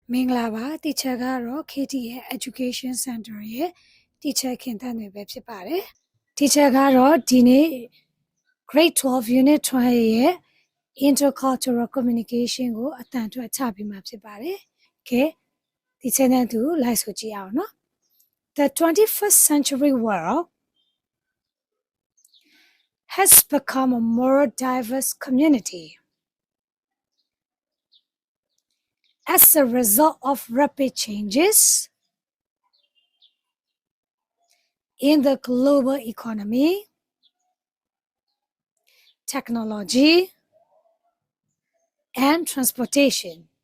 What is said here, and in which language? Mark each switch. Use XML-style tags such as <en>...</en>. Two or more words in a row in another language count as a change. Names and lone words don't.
<my>မင်္ဂလာပါ teacher ကတော့ KT ရဲ့ Education Center ရဲ့ teacher ခင်သန်းတွေပဲဖြစ်ပါတယ် teacher ကတော့ဒီနေ့ Grade 12 Unit 12ရဲ့ Intercultural Communication ကိုအတန်အတွက်ချပြီးမှဖြစ်ပါတယ်ကဲ teacher နဲ့သူလိုက်ဆိုကြည့်အောင်နော်</my> <en>The 21st century world has become a more diverse community as a result of rapid changes in the global economy, technology, and transportation.</en>